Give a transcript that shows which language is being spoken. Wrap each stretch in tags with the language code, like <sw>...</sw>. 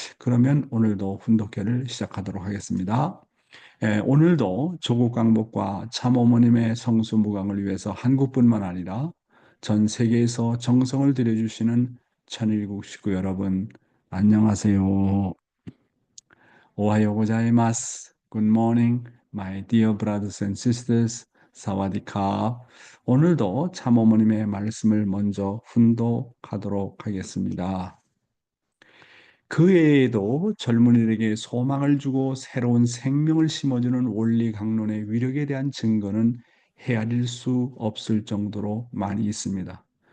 <ko>그러면 오늘도 훈독회를 시작하도록 하겠습니다. 오늘도 조국 강복과 참어머님의 성수무강을 위해서 한국뿐만 아니라 전 세계에서 정성을 들여주시는 천일국 식구 여러분, 안녕하세요.</ko> <ja>오하요 고자이마스.</ja> <en>Good morning, my dear brothers and sisters.</en> <th>사와디캅.</th> <ko>오늘도 참어머님의 말씀을 먼저 훈독하도록 하겠습니다. 그 외에도 젊은이들에게 소망을 주고 새로운 생명을 심어주는 원리 강론의 위력에 대한 증거는 헤아릴 수 없을 정도로 많이 있습니다.</ko>